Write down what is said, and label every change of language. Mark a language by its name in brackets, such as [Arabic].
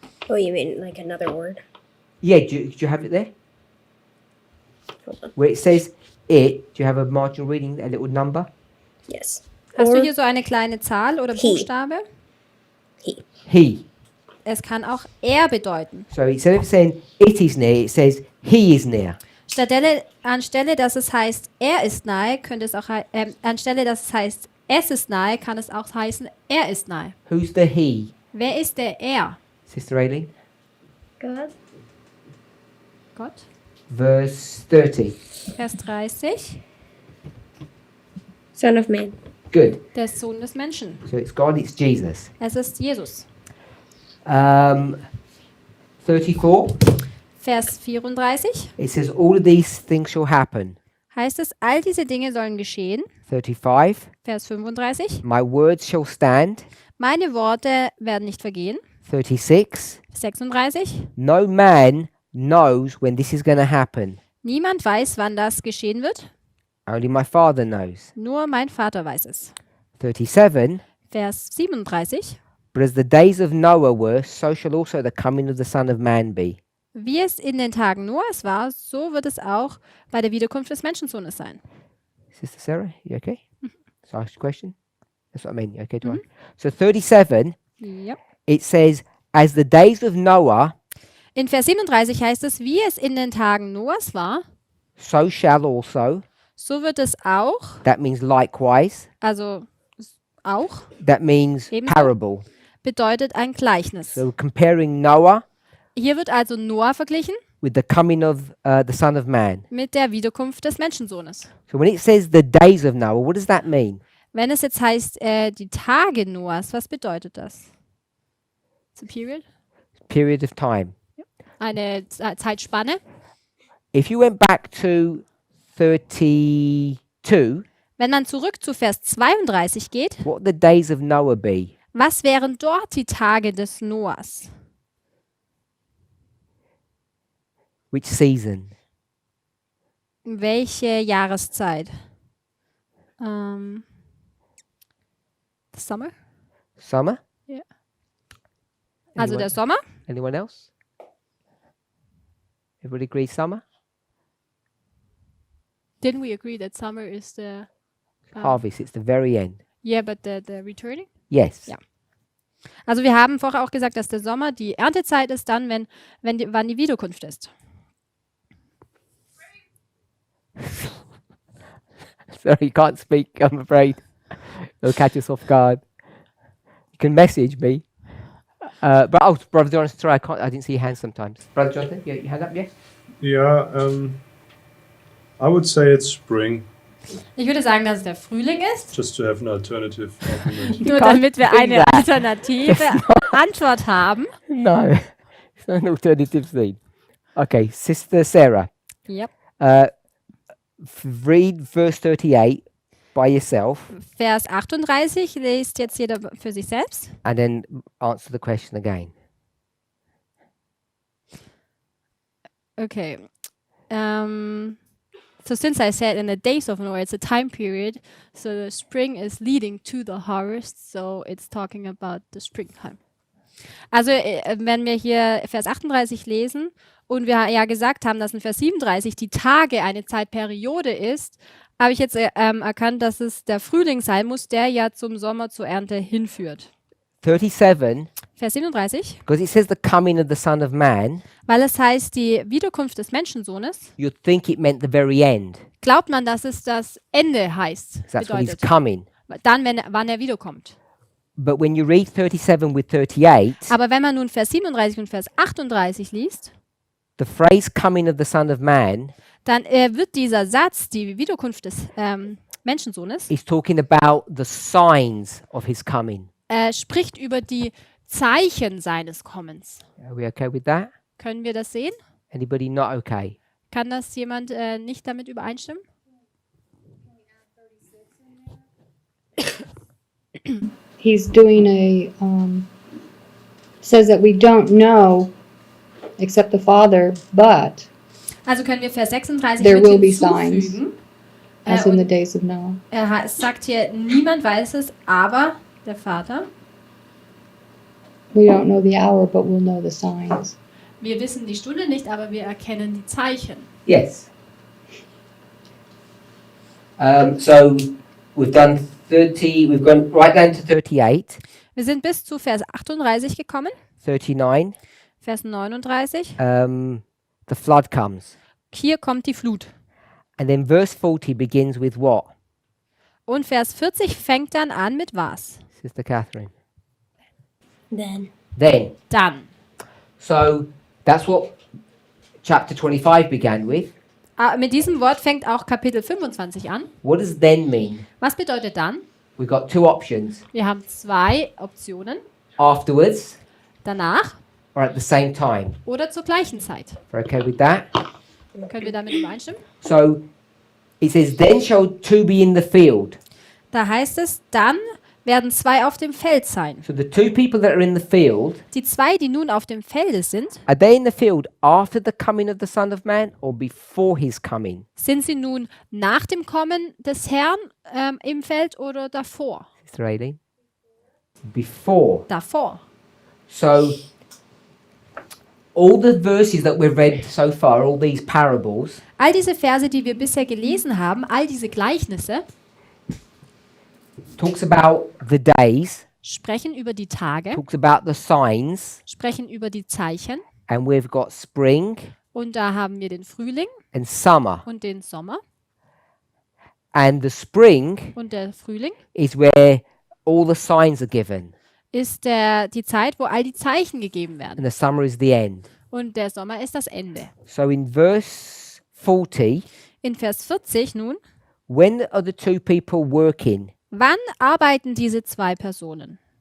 [English] Oh, you mean like another word? Yeah, do you have it there? Where it says it, do you have a marginal reading, a little number? Yes. [German] Hast [English] Or [German] du hier so eine kleine Zahl oder [English] He. [German] Buchstabe? [English] He. [German] Es kann auch er bedeuten. [English] So instead of saying it is near, it says he is near. [German] Anstelle, dass es heißt, er ist nahe, könnte es auch anstelle, dass es heißt, es ist nahe, kann es auch heißen, er ist nahe. [English] Who's the he? [German] Wer ist der er? [English] Sister Aileen? God. [German] Gott. [English] Verse 30. [German] Vers 30. [English] Son of Man. Good. [German] Der Sohn des Menschen. [English] So it's God, it's Jesus. [German] Es ist Jesus. [English] 34. [German] Vers 34 [English] It says all of these things shall happen. [German] heißt es, all diese Dinge sollen geschehen. [English] 35. [German] Vers 35. [English] My words shall stand. [German] Meine Worte werden nicht vergehen. [English] 36. [German] 36. [English] No man knows when this is going to happen. [German] Niemand weiß, wann das geschehen wird. [English] Only my Father knows. [German] Nur mein Vater weiß es. [English] 37. [German] Vers 37. [English] But as the days of Noah were, so shall also the coming of the Son of Man be. [German] Wie es in den Tagen Noahs war, so wird es auch bei der Wiederkunft des Menschensohnes sein. [English] Sister Sarah, you okay? So I asked a question. That's what I mean. You okay to ask? So 37, [German] Ja. [English] it says, as the days of Noah, [German] In Vers 37 heißt es, wie es in den Tagen Noahs war, [English] so shall also. [German] so wird es auch, [English] That means likewise. [German] also auch, [English] That means [German] Ebenso. [English] parable. [German] bedeutet ein Gleichnis. [English] So comparing Noah [German] Hier wird also Noah verglichen [English] with the coming of the Son of Man. [German] mit der Wiederkunft des Menschensohnes. [English] So when it says the days of Noah, what does that mean? [German] Wenn es jetzt heißt, die Tage Noahs, was bedeutet das? [English] It's a period? Period of time. [German] Eine Zeitspanne. [English] If you went back to 32, [German] Wenn man zurück zu Vers 32 geht, [English] what would the days of Noah be? [German] was wären dort die Tage des Noahs? [English] Which season? [German] Welche Jahreszeit? [English] Summer? Summer? [German] Ja. Also der Sommer? [English] Anyone else? Everybody agree summer? Didn't we agree that summer is the Harvest, it's the very end. yeah, but the returning? Yes. [German] Ja. Also wir haben vorher auch gesagt, dass der Sommer die Erntezeit ist, dann wann die Wiederkunft ist. [English] Sorry, you can't speak, I'm afraid. It'll catch us off guard. You can message me. Brother Jonathan, sorry, I didn't see your hand sometimes. Brother Jonathan, your hand up, yes? Yeah, I would say it's spring, [German] Ich würde sagen, dass es der Frühling ist, [English] just to have an alternative argument. [German] nur [English] can't [German] damit wir [English] think [German] eine [English] that. [German] alternative Antwort haben. [English] No, it's not an alternative thing. Okay, Sister Sarah, Yep. read verse 38 by yourself [German] Vers 38 liest jetzt jeder für sich selbst. [English] and then answer the question again. Okay. So since I said in the days of Noah, it's a time period, so the spring is leading to the harvest, so it's talking about the springtime. [German] Also wenn wir hier Vers 38 lesen und wir ja gesagt haben, dass in Vers 37 die Tage eine Zeitperiode ist, habe ich jetzt erkannt, dass es der Frühling sein muss, der ja zum Sommer, zur Ernte hinführt. [English] 37, [German] Vers 37, [English] because it says the coming of the Son of Man, [German] weil es heißt, die Wiederkunft des Menschensohnes, [English] you'd think it meant the very end. [German] glaubt man, dass es das Ende heißt, [English] 'Cause that's when he's [German] bedeutet. [English] coming. [German] Dann, wann er wiederkommt. [English] But when you read 37 with 38, [German] Aber wenn man nun Vers 37 und Vers 38 liest, [English] the phrase coming of the Son of Man [German] dann wird dieser Satz, die Wiederkunft des Menschensohnes, [English] is talking about the signs of his coming. [German] spricht über die Zeichen seines Kommens. [English] Are we okay with that? [German] Können wir das sehen? [English] Anybody not okay? [German] Kann das jemand nicht damit übereinstimmen? [English] He's doing says that we don't know except the Father, but [German] Also können wir Vers 36 [English] There [German] mit [English] will be [German] hinzufügen. [English] as in the [German] Und [English] days of Noah. [German] er sagt hier, niemand weiß es, aber der Vater. [English] We don't know the hour, but we'll know the signs. [German] Wir wissen die Stunde nicht, aber wir erkennen die Zeichen. [English] Yes. So we've done 30, we've gone right down to 38, [German] Wir sind bis zu Vers 38 gekommen, [English] 39. [German] Vers 39. [English] The flood comes. [German] Hier kommt die Flut. [English] And then verse 40 begins with what? [German] Und Vers 40 fängt dann an mit was? [English] Sister Catherine. Then. Then. [German] Dann. [English] So that's what chapter 25 began with. [German] Mit diesem Wort fängt auch Kapitel 25 an. [English] What does then mean? [German] Was bedeutet dann? [English] We've got two options. [German] Wir haben zwei Optionen. [English] Afterwards [German] Danach [English] or at the same time. [German] oder zur gleichen Zeit. [English] We're okay with that? [German] Können wir damit übereinstimmen? [English] So it says, then shall two be in the field. [German] Da heißt es, dann werden zwei auf dem Feld sein. [English] So the two people that are in the field, [German] Die zwei, die nun auf dem Felde sind, [English] are they in the field after the coming of the Son of Man or before his coming? [German] sind sie nun nach dem Kommen des Herrn im Feld oder davor? [English] Sister Aileen? Before. [German] Davor. [English] So all the verses that we've read so far, all these parables, [German] All diese Verse, die wir bisher gelesen haben, all diese Gleichnisse, [English] talks about the days, [German] sprechen über die Tage, [English] talks about the signs, [German] sprechen über die Zeichen. [English] and we've got spring [German] Und da haben wir den Frühling [English] and summer. [German] und den Sommer. [English] And the spring [German] Und der Frühling [English] is where all the signs are given. [German] ist die Zeit, wo all die Zeichen gegeben werden. [English] and the summer is the end. [German] Und der Sommer ist das Ende. [English] So in verse 40, [German] In Vers 40 nun, [English] when are the two people working? [German] wann arbeiten diese zwei Personen?